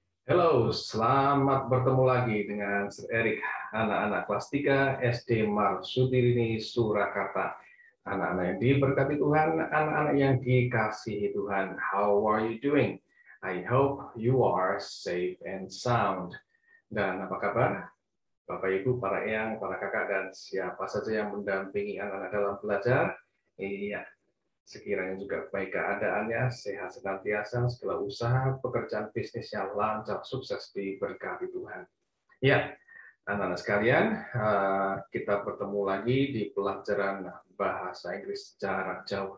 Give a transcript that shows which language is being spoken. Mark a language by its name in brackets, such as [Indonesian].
[Indonesian] Halo, selamat bertemu lagi dengan Sir Erik, anak-anak kelas 3 SD Marsudirini Surakarta. Anak-anak yang diberkati Tuhan, anak-anak yang dikasihi Tuhan. [English] How are you doing? I hope you are safe and sound. [Indonesian] Dan apa kabar? Bapak Ibu, para eyang, para kakak, dan siapa saja yang mendampingi anak-anak dalam belajar. Iya, sekiranya juga baik keadaannya, sehat senantiasa, segala usaha, pekerjaan bisnisnya lancar, sukses diberkati Tuhan. Ya, anak-anak sekalian, kita bertemu lagi di pelajaran bahasa Inggris jarak jauh.